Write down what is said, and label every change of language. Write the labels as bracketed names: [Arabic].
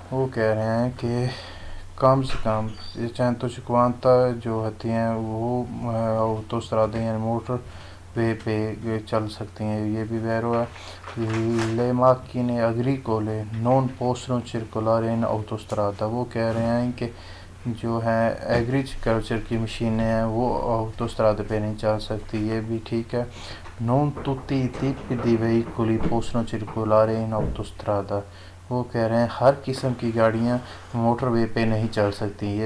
[Urdu] وہ کہہ رہے ہیں کہ کم سے کم 150 جو ہوتی ہیں وہ autostrada یعنی موٹر وے پہ چل سکتی ہیں. یہ بھی ویرو ہے. [Italian] Le macchine agricole non possono circolare in autostrada. [Urdu] وہ کہہ رہے ہیں کہ جو ہے ایگریکلچر کی مشینیں ہیں وہ autostrada پہ نہیں چل سکتی. یہ بھی ٹھیک ہے. [Italian] Non tutti i tipi di veicoli possono circolare in autostrada. [Urdu] وہ کہہ رہے ہیں ہر قسم کی گاڑیاں موٹر وے پہ نہیں چل سکتی.